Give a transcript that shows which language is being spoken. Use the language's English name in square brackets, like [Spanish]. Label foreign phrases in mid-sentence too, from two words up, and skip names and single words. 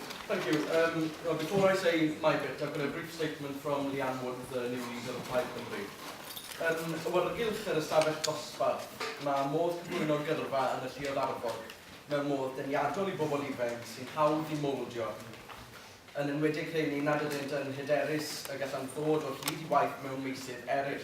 [English] Thank you. Well, before I say my bit, I've got a brief statement from Leanne Wood, the new leader of Plaid Cymru. [Welsh] Wrgylch yr ystafell dosbarth, mae modd cyflwyno gyrfa yn y lluoedd arfog mewn modd deniadol i bobl ifanc sy'n hawdd i moldio. Yn enwedig rheini nad ydynt yn hyderus y gallan ddod o'r hyd i waith mewn meysydd eraill.